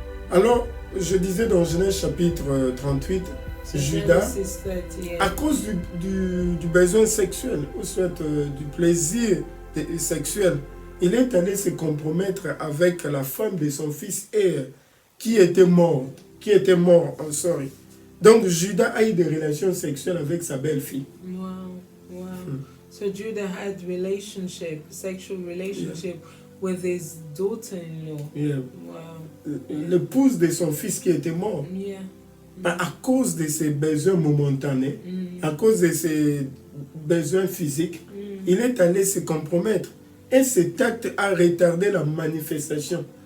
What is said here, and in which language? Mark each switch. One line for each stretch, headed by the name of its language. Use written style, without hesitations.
French: Alors, je disais dans Genèse chapitre 38, Judas, à cause du besoin sexuel, ou soit du plaisir sexuel, il est allé se compromettre avec la femme de son fils Er, qui était mort, en sorry. Donc Judas a eu des relations sexuelles avec sa belle-fille.
English: Wow. So Judah had sexual relationship with his daughter-in-law. Wow.
French: L'épouse de son fils qui était mort. À cause de ses besoins momentanés, à cause de ses besoins physiques, il est allé se compromettre. Et cet acte a retardé la manifestation.